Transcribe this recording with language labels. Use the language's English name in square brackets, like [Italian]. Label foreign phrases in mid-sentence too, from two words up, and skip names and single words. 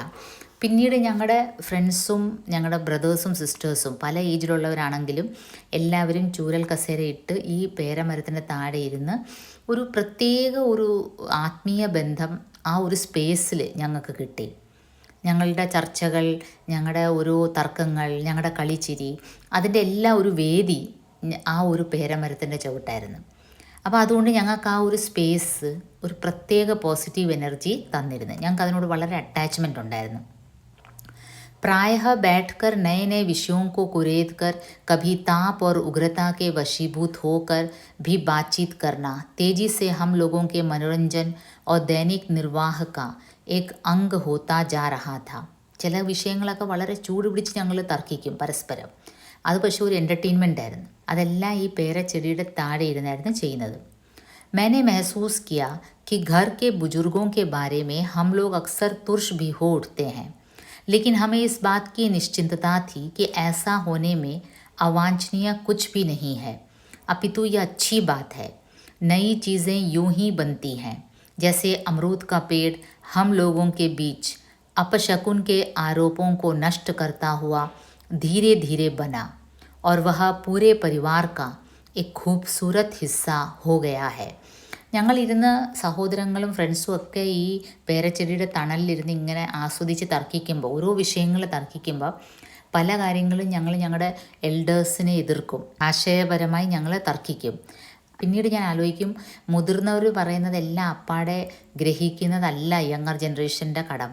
[Malayalam] പിന്നീട് ഞങ്ങളുടെ ഫ്രണ്ട്സും ഞങ്ങളുടെ ബ്രദേഴ്സും സിസ്റ്റേഴ്സും പല ഏജിലുള്ളവരാണെങ്കിലും എല്ലാവരും ചൂരൽ കസേരയിട്ട് ഈ പേരമരത്തിൻ്റെ താഴെ ഇരുന്ന് ഒരു പ്രത്യേക ഒരു ആത്മീയ ബന്ധം ആ ഒരു സ്പേസിൽ ഞങ്ങൾക്ക് കിട്ടി. ഞങ്ങളുടെ ചർച്ചകൾ, ഞങ്ങളുടെ ഓരോ തർക്കങ്ങൾ, ഞങ്ങളുടെ കളിച്ചിരി, അതിൻ്റെ എല്ലാം ഒരു വേദി ആ ഒരു പേരമരത്തിൻ്റെ ചുവട്ടായിരുന്നു. അപ്പോൾ അതുകൊണ്ട് ഞങ്ങൾക്ക് ആ ഒരു സ്പേസ് ഒരു പ്രത്യേക [English] positive energy [Malayalam] തന്നിരുന്നു. ഞങ്ങൾക്ക് അതിനോട് വളരെ അറ്റാച്ച്മെൻ്റ് ഉണ്ടായിരുന്നു. [Hindi] प्रायः बैठकर नए नए विषयों को कुरेद कर कभी ताप और उग्रता के वशीभूत होकर भी बातचीत करना तेजी से हम लोगों के मनोरंजन और दैनिक निर्वाह का एक अंग होता जा रहा था. [Malayalam] ചില വിഷയങ്ങളൊക്കെ വളരെ ചൂട് പിടിച്ച് ഞങ്ങൾ തർക്കിക്കും പരസ്പരം. അത് പക്ഷേ ഒരു എൻ്റർടൈൻമെൻ്റ് ആയിരുന്നു. അതെല്ലാം ഈ പേരച്ചെടിയുടെ താഴെ ഇരുന്നായിരുന്നു ചെയ്യുന്നത്. [Hindi] मैंने महसूस किया कि घर के बुजुर्गों के बारे में हम लोग अक्सर तुर्श भी हो उठते हैं, लेकिन हमें इस बात की निश्चिंतता थी कि ऐसा होने में अवांछनीय कुछ भी नहीं है, अपितु यह अच्छी बात है. नई चीज़ें यूं ही बनती हैं, जैसे अमरूद का पेड़ हम लोगों के बीच अपशकुन के आरोपों को नष्ट करता हुआ धीरे धीरे बना और वह पूरे परिवार का एक खूबसूरत हिस्सा हो गया है. [Malayalam] ഞങ്ങളിരുന്ന് സഹോദരങ്ങളും ഫ്രണ്ട്സും ഒക്കെ ഈ പേരച്ചെടിയുടെ തണലിലിരുന്ന് ഇങ്ങനെ ആസ്വദിച്ച് തർക്കിക്കുമ്പോൾ, ഓരോ വിഷയങ്ങൾ തർക്കിക്കുമ്പോൾ പല കാര്യങ്ങളും ഞങ്ങൾ ഞങ്ങളുടെ എൽഡേഴ്സിനെ എതിർക്കും, ആശയപരമായി ഞങ്ങൾ തർക്കിക്കും. പിന്നീട് ഞാൻ ആലോചിക്കും, മുതിർന്നവർ പറയുന്നതെല്ലാം അപ്പാടെ ഗ്രഹിക്കുന്നതല്ല [English] younger generationൻ്റെ [Malayalam] കടമ.